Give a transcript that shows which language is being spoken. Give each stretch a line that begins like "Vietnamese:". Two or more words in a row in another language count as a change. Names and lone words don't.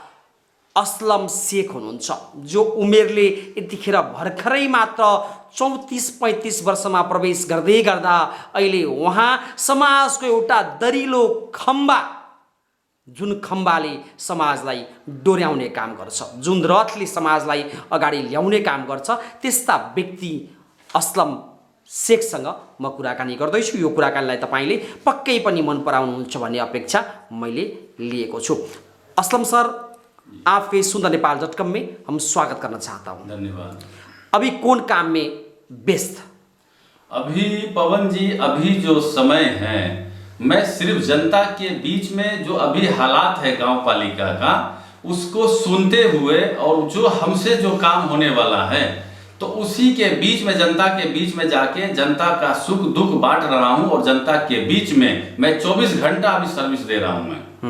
Nepali: असलम शेख हुनुहुन्छ, जो उमेरले यतिखेर भर्खरै मात्र 34-35 वर्षमा प्रवेश गर्दै गर्दा अहिले उहाँ समाजको एउटा दरिलो खम्बा, जुन खम्बाले समाजलाई डोर्याउने काम गर्छ, जुन रथले समाजलाई अगाडि ल्याउने काम गर्छ, त्यस्ता व्यक्ति असलम शेखसँग म कुराकानी गर्दैछु। यो कुराकानीलाई तपाईले पक्कै पनि मन पराउनुहुन्छ भन्ने अपेक्षा मैले लिएको छु।
Hindi: असलम सर, आपके सुंदर नेपाल.com में हम स्वागत करना चाहता हूँ। धन्यवाद। अभी कौन काम में व्यस्त? अभी पवन जी, अभी जो समय है, मैं सिर्फ जनता के बीच में जो अभी हालात है गांव पालिका का, उसको सुनते हुए और जो हमसे जो काम होने वाला है, तो उसी के बीच में जनता के बीच में जाके जनता का सुख दुख बांट रहा हूं और जनता के बीच में मैं 24 घंटा अभी सर्विस दे रहा हूं मैं।